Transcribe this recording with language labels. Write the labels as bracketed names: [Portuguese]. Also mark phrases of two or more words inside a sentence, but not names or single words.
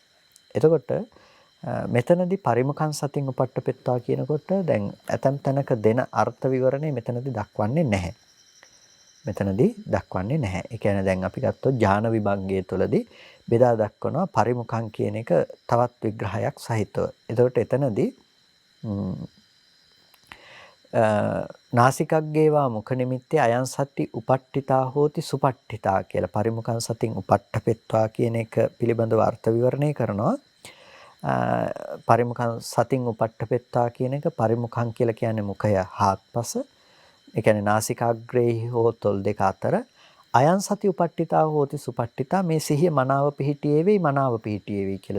[Sinhala] එතකොට මෙතනදී [Pali] පරිමුඛං සතින් උපට්ඨපෙත්වා [Sinhala] කියනකොට දැන් ඇතම් තැනක දෙන අර්ථ විවරණය මෙතනදී දක්වන්නේ නැහැ. මෙතනදී දක්වන්නේ නැහැ. ඒ කියන්නේ දැන් අපි ගත්තොත් ඥාන විභංගයේ තුලදී බෙදා දක්වනවා පරිමුඛං කියන එක තවත් විග්‍රහයක් සහිතව. එතකොට එතනදී [Pali] නාසිකග්ගේවා මුඛ නිමිත්තේ අයං සති උපට්ඨිතා හෝති සුපට්ඨිතා කියලා පරිමුඛං සතින් උපට්ඨපෙත්වා [Sinhala] කියන එක පිළිබඳව අර්ථ විවරණය කරනවා. [Pali] පරිමුඛං සතින් උපට්ඨපෙත්වා [Sinhala] කියන එක පරිමුඛං කියලා කියන්නේ මුඛය හාත්පස. ඒ කියන්නේ නාසිකාග්‍රේහි හෝ තොල් දෙක අතර [Pali] අයං සති උපට්ඨිතා හෝති සුපට්ඨිතා [Sinhala] මේ සිහිය මනාව පිහිටියේ වෙයි මනාව පිහිටියේ වෙයි කියලා.